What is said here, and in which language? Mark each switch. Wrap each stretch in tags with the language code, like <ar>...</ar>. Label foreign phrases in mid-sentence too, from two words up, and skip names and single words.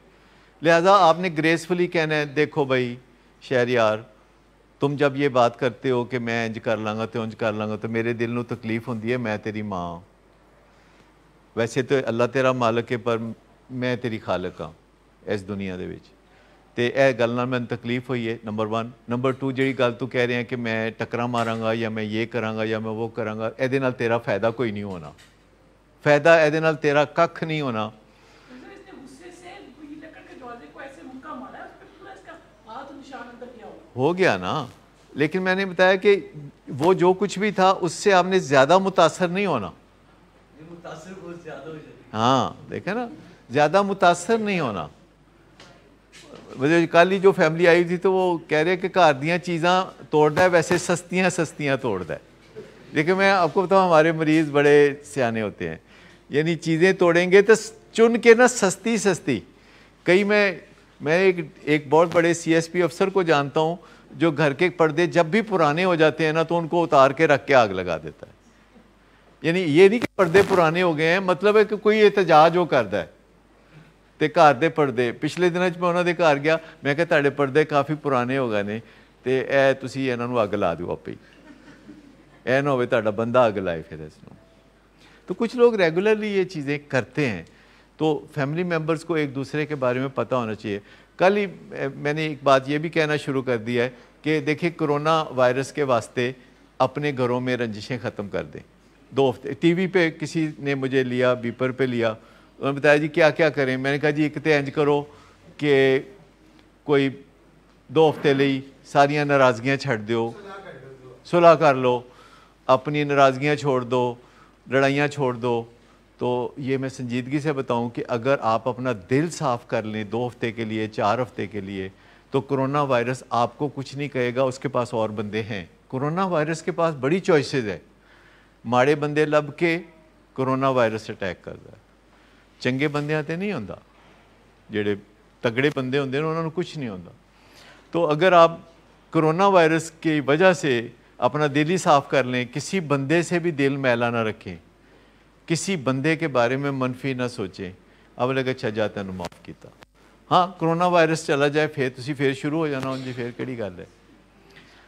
<ur>لہذا آپ نے گریسفلی کہنا ہے دیکھو بھائی شہریار، تم جب یہ بات کرتے ہو کہ</ur> <pa>میں انج کر لاں گا</pa> <ur>تو انج کر لاں گا تو</ur> <pa>میرے دل نو تکلیف ہوندی ہے، میں تیری ماں، ویسے تو اللہ تیرا مالک ہے پر میں تیری خالق ہاں اس دنیا دے وچ، تے اے گل نال میں تکلیف ہوئی ہے</pa> <ur>نمبر 1.</ur> <pa>نمبر 2 جہی گل تو کہہ رہے ہیں کہ میں ٹکرا ماراں گا یا میں یہ کراں گا یا میں وہ کراں گا، اے نال تیرا فائدہ کوئی نہیں ہونا، فائدہ اے نال تیرا ککھ نہیں ہونا.</pa> <ur>ہو گیا نا، لیکن میں نے بتایا کہ وہ جو کچھ بھی تھا اس سے آپ نے زیادہ متاثر نہیں ہونا. ہاں دیکھیں نا، زیادہ متاثر نہیں ہونا. کل ہی جو فیملی آئی تھی تو وہ کہہ رہے کہ</ur> <pa>گھر دیاں چیزاں</pa> <ur>توڑتا ہے</ur> <pa>ویسے سستیاں</pa> <ur>توڑتا ہے. دیکھیں میں آپ کو بتاؤں ہمارے مریض بڑے سیانے ہوتے ہیں، یعنی چیزیں توڑیں گے تو چن کے نا سستی. کئی میں ایک بہت بڑے CSP افسر کو جانتا ہوں جو گھر کے پردے جب بھی پرانے ہو جاتے ہیں نا تو ان کو اتار کے رکھ کے آگ لگا دیتا ہے. یعنی یہ نہیں کہ پردے پرانے ہو گئے ہیں، مطلب ہے کہ کوئی احتجاج ہو کرتا ہے</ur> <pa>تے گھر دے پردے. پچھلے دنوں میں انہوں دے گھر گیا، میں کہا تہاڈے پردے کافی پرانے ہو گئے نے تے اے تسی انہاں نوں اگ لا دیو آپ ہی، اے نہ ہوئے تہاڈا بندہ اگ لائے پھر اس نوں.</pa> <ur>تو کچھ لوگ ریگولرلی یہ چیزیں کرتے ہیں. تو فیملی ممبرز کو ایک دوسرے کے بارے میں پتہ ہونا چاہیے. کل ہی میں نے ایک بات یہ بھی کہنا شروع کر دیا ہے کہ دیکھیں کرونا وائرس کے واسطے اپنے گھروں میں رنجشیں ختم کر دیں. 2 ہفتے ٹی وی پہ کسی نے مجھے لیا، بیپر پہ لیا، انہوں نے بتایا جی کیا کریں.</ur> <pa>میں نے کہا جی ایک تے انج کرو کہ کوئی 2 ہفتے لئی ساریاں ناراضگیاں چھڑ دیو،</pa> <ur>صلح کر لو، اپنی ناراضگیاں چھوڑ دو، لڑائیاں چھوڑ دو. تو یہ میں سنجیدگی سے بتاؤں کہ اگر آپ اپنا دل صاف کر لیں 2 ہفتے کے لیے، 4 ہفتے کے لیے، تو کرونا وائرس آپ کو کچھ نہیں کہے گا. اس کے پاس اور بندے ہیں. کرونا وائرس کے پاس بڑی چوائسز ہے.</ur> <pa>ماڑے بندے لب کے</pa> <ur>کرونا وائرس اٹیک کرتا ہے.</ur> <pa>چنگے بندے آتے نہیں ہوندہ، جڑے تگڑے بندے ہوندے انہوں نے کچھ نہیں ہوندہ.</pa> <ur>تو اگر آپ کرونا وائرس کی وجہ سے اپنا دل ہی صاف کر لیں، کسی بندے سے بھی دل میلا نہ رکھیں، کسی بندے کے بارے میں منفی نہ سوچیں، اب لگا</ur> <pa>اچھا جا تینوں معاف کیتا. ہاں کرونا وائرس چلا جائے پھر شروع ہو جانا ہوں جی پھر کیڑی گل ہے.</pa>